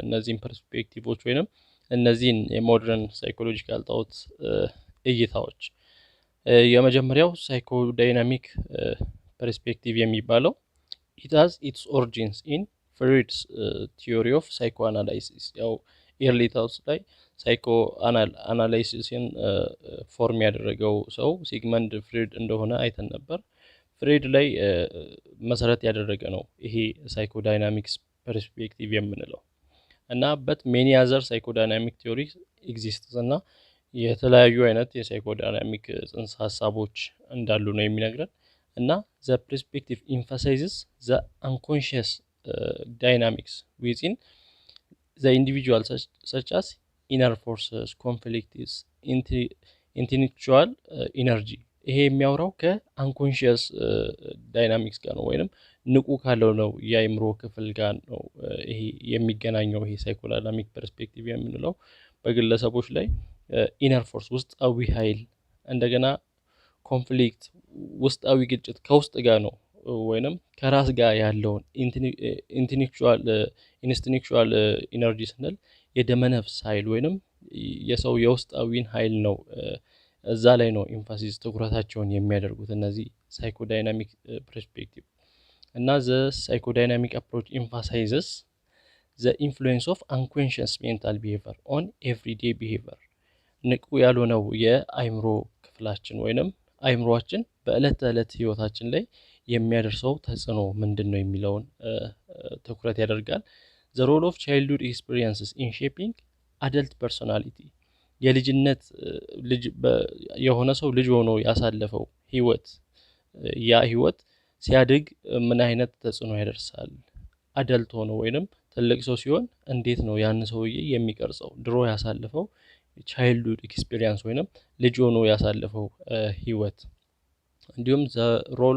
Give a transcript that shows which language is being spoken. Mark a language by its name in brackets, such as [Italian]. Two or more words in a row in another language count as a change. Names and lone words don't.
[Amharic] እነዚህን ፐርስፔክቲቮች ወይንም እነዚህን [English] modern psychological thought [Amharic] እይታዎች የመጀመሪያው [English] psycho dynamic perspective [Amharic] የሚባለው [English] it has its origins in Freud's theory of psychoanalysis [Amharic] ያው [English] early thoughts [Amharic] ላይ [English] psycho analysis form [Amharic] ያደረገው ሰው ሲግመንድ ፍሬድ እንደሆነ አይተን ነበር ፍሬድ ላይ መሰረት ያደረገ ነው ይሄ [English] psycho dynamics perspective [Amharic] የምንለው እና [English] but many other psychodynamic theories exist [Amharic] እና የተለያዩ አይነት [English] psycho dynamic [Amharic] ጽንሰ ሐሳቦች እንዳሉ ነው የሚነግረን እና [English] the perspective emphasizes the unconscious dynamics within the individual such as inner forces conflicts intellectual [Amharic] energy ይሄ የሚያወራው [English] unconscious dynamics [Amharic] ጋር ነው ወይንም ንቁ ካለው ነው የአእምሮ ክፍል ጋር ነው ይሄ የሚገናኘው ይሄ [English] psychodynamic perspective [Amharic] የምንለው በግለሰቦች ላይ [English] inner force [Amharic] ውስጣዊ ኃይል እንደገና ኮንፍሊክት ውስጣዊ ግጭት ከውስጥ ጋር ነው ወይንም ከራስ ጋር ያለውን [English] instinctual energy [Amharic] ስንል የደመነፍስ ኃይል ወይንም የሰው የውስጣዊን ኃይል ነው እዛ ላይ ነው ኤምፋሲስ ትኩረታቸውን የሚያደርጉት [English] እነዚህ psychodynamic perspective እና the psychodynamic approach emphasizes the influence of unconscious mental behavior on everyday behavior [Amharic] ንቁ ያልሆነው የአእምሮ ክፍላችን ወይንም አእምሮአችን በእለት ተእለት ህይወታችን ላይ የሚያደርሰው ተጽዕኖ ምንድነው የሚለውን ትኩረት ያደርጋል [English] the role of childhood experiences in shaping adult personality [Amharic] የልጅነት ልጅ የሆነ ሰው ልጅ ሆኖ ያሳለፈው ህይወት ያ ህይወት ሲያድግ ምን አይነት ተጽዕኖ ያደርሳል አደልት ሆኖ ወይንም ትልቅ ሰው ሲሆን እንዴት ነው ያን ሰውዬ የሚቀርጸው ድሮ ያሳለፈው [English] childhood experience [Amharic] ወይንም ልጅ ሆኖ ያሳለፈው ህይወት እንዲሁም [English] the role